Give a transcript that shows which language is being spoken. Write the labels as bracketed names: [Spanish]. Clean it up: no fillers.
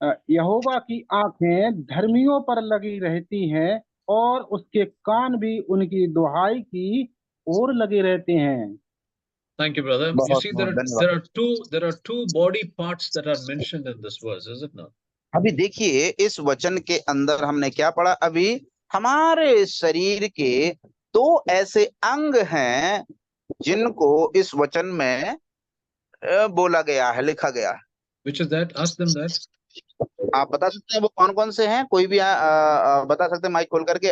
[Hindi] यहोवा की आंखें धर्मियों पर लगी रहती हैं और उसके कान भी उनकी दुहाई की ओर लगे रहते हैं। [English] Thank you, brother. You [Hindi] बहुत [English] see, [Hindi] बहुत धन्यवाद। [English] there are two body parts that are mentioned in this verse, is it not? [Hindi] अभी देखिए इस वचन के अंदर हमने क्या पढ़ा। अभी हमारे शरीर के दो ऐसे अंग हैं जिनको इस वचन में बोला गया है, लिखा गया है। [English] Which is that? Ask them that. [Hindi] आप बता सकते हैं वो कौन कौन से हैं? कोई भी बता सकते हैं माइक खोल करके।